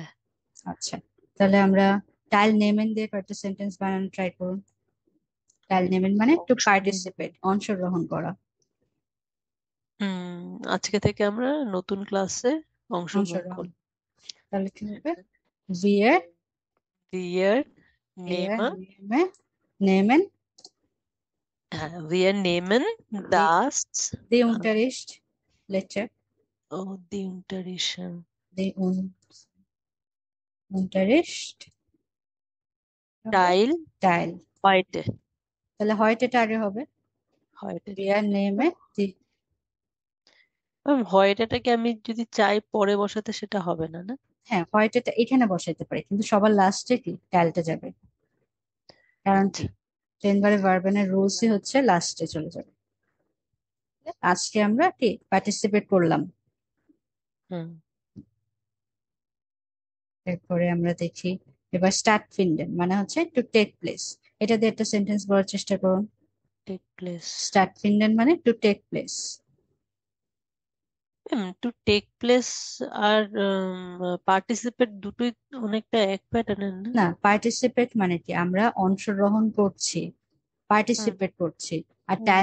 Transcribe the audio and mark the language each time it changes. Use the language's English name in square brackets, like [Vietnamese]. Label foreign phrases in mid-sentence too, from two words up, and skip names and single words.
[Bangla] আচ্ছা, তাহলে আমরা [German] Teil nehmen [Bangla] দিয়ে কয়েকটা সেন্টেন্স বানানো ট্রাই করুন। [German] Teil nehmen [Bangla] মানে [English] to participate, [Bangla] অংশগ্রহণ করা। হুম, আজকে থেকে আমরা নতুন ক্লাসে অংশগ্রহণ অংশগ্রহণ, করব। তাহলে কি হবে? [German] Wir Wir eher nehmen, nehmen wir nehmen die, das, die äh, Unterricht Lecture, die Unterrichten die Unterricht হবে Teil Teil। heute, [Bangla] তাহলে হয় এটা আগে হবে [German] heute। wir nehmen die। [Bangla] হয়টাকে আমি যদি চাই পরে বসাতে সেটা হবে না, না? হ্যাঁ, হয় এটা এখানে বসাইতে পারি কিন্তু সবার লাস্টে কি টাইলটা যাবে। কারণ আচ্ছা। কি 10 বারে ভার্বেনের রুলসই হচ্ছে লাস্টে চলে যাবে। আজকে আমরা কি পার্টিসিপেট করলাম। হুম, এরপরে আমরা দেখি এবার [German] statt finden [Bangla] মানে হচ্ছে [English] to take place. [Bangla] এটা দিয়ে একটা সেন্টেন্স বলার চেষ্টা করুন। [English] take place। [German] statt finden [Bangla] মানে [English] to take place. to take place [Bangla] আর পার্টিসিপেট দুটোই অনেকটা এক প্যাটার্নের, না? না, পার্টিসিপেট মানে কি আমরা অংশগ্রহণ করছি, হুম পার্টিসিপেট করছি। আর হুম,